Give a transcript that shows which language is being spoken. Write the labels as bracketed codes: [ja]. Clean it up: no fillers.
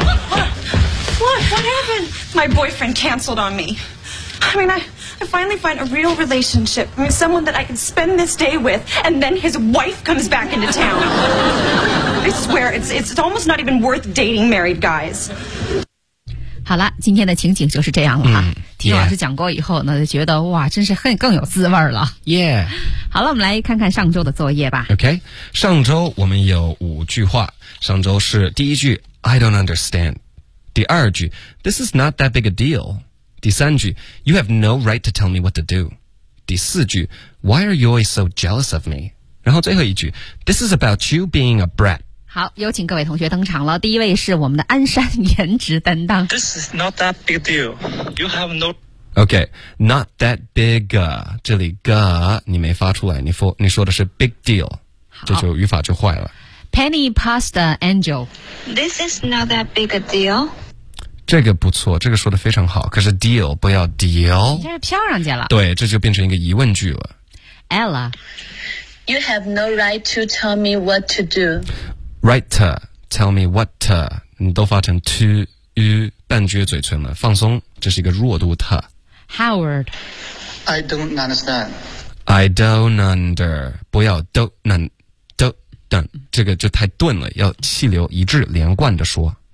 [en] What happened? My boyfriend canceled on me. I mean, I finally find a real relationship. I mean, someone that I can spend this day with, and then his wife comes back into town. I swear, it's almost not even worth dating married guys. [zh] 好了，今天的情景就是这样了哈。嗯听老师讲过以后呢就觉得哇真是很更有滋味了 [en] Yeah [zh] 好了我们来看看上周的作业吧 OK 上周我们有五句话上周是第一句 [en] I don't understand 第二句 This is not that big a deal 第三句 You have no right to tell me what to do 第四句 Why are you always so jealous of me 然后最后一句 This is about you being a brat [zh] 好，有请各位同学登场了。第一位是我们的鞍山颜值担当。 [en] This is not that big deal. You have no. Okay, not that big. [zh] 这里 ga 你没发出来，你说的是 big deal， 这就语法就坏了。 [en] Penny pasta angel. This is not that big a deal. [zh] 这个不错这个说的非常好可是 deal 不要 deal。这是飘上去了。对这就变成一个疑问句了。 [en] Ella. You have no right to tell me what to do. Right to, tell me what to, [zh] 你都发成 to, you, 半撅嘴唇了放松这是一个弱度 to. [en] Howard. I don't understand. I don't under, [zh] 不要 don't, 这个就太钝了要气流一致连贯地说。